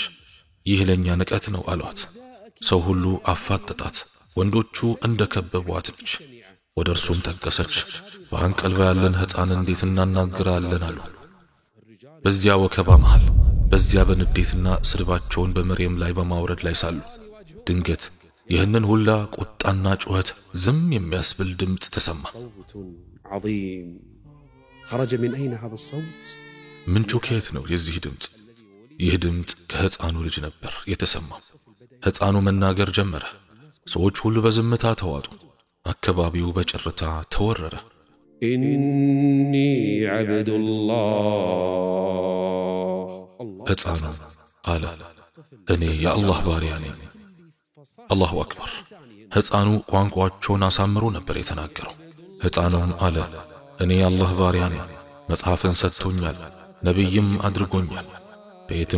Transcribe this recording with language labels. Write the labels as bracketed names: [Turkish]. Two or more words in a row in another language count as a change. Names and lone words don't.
[Amharic] ይህ ለኛ ንቀት ነው አሏት። ሰው ሁሉ አፋጠጣት። ወንዶቹ እንደ ከበቧት ነች። ወደ እርሱም ጠቀሰች። በአንቀልባ ያለን ሕፃን እንዴት እናናገራለን አሉ። በዚያ ወከባ መሃል በዚያ በንዴትና ስድባቸውን በመርየም ላይ በማውረድ ላይ ሳሉ ድንገት ይህንን ሁላ ቁጣና ጩኸት ዝም የሚያስብል ድምፅ ተሰማ። [Arabic] عظيم خرج من أين هذا الصوت؟ [Amharic] ምንጩ ከየት ነው የዚህ ድምፅ? ይህ ድምፅ ከሕፃኑ ልጅ ነበር የተሰማው። ሕፃኑ መናገር ጀመረ። ሰዎች ሁሉ በዝምታ ተዋጡ። አካባቢው በጭርታ ተወረረ። [Arabic] إني عبد الله [Amharic] ሕፃኑ አለ እኔ የአላህ ባሪያ ነኝ። [Arabic] الله أكبر። [Amharic] ሕፃኑ ቋንቋቸውን አሳምሮ ነበር የተናገረው። ሕፃኑም አለ እኔ የአላህ ባሪያ ነኝ፣ መጽሐፍን ሰጥቶኛል፣ ነቢይም አድርጎኛል፣ በየትም